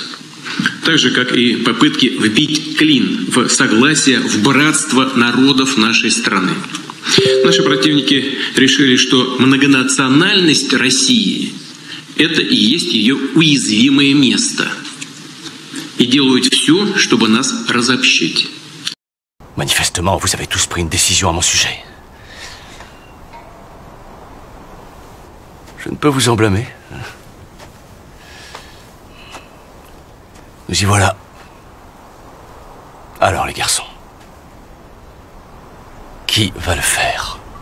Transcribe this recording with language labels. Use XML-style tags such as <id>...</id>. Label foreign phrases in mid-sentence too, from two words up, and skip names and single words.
<ru>Так же, как и попытки вбить клин в согласие, в братство народов нашей страны. Наши противники решили, что многонациональность России – это и есть ее уязвимое место. И делают все, чтобы нас разобщить.</ru> <fr>Manifestement, vous avez tous pris une décision à mon sujet. Je ne peux vous en blâmer. Nous y voilà. Alors les garçons, qui va le faire?</fr>